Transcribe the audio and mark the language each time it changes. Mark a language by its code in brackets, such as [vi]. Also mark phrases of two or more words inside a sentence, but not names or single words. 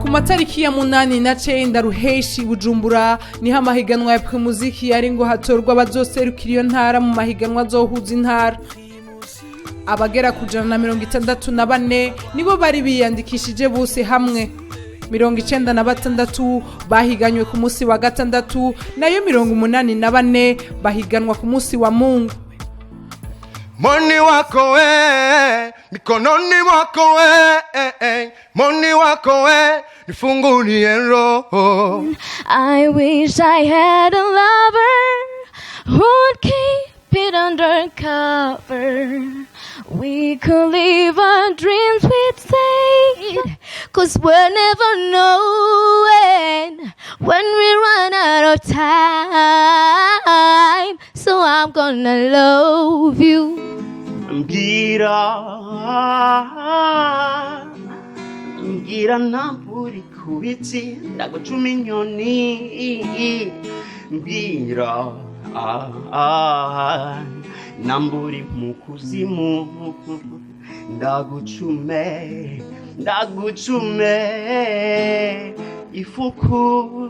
[rn] matariki ya 8 na 9 ruheshi Bujumbura niho amahiganwa ya Primusic yari ngo hatorwa bazoserukira iyo ntara mu mahiganwa zohuza intara. Abagera ku 164 nibo bari biyandikishije bose hamwe. 96 bahiganywe ku munsi wa gatandatu nayo 84 bahiganwa ku munsi wa Mungu. [sw] Moni wako we, mikononi mwako we, moni wako we, nifungulie roho. [en] I wish I had a lover who'd keep it under cover. We could live our dreams with faith, 'cause we'll never know when we run out of time. So I'm gonna love you. [rn] Mbwira namburi kubiti ndagucuma inyoni. Mbwira namburi mu kuzimu ndagucume ifuku.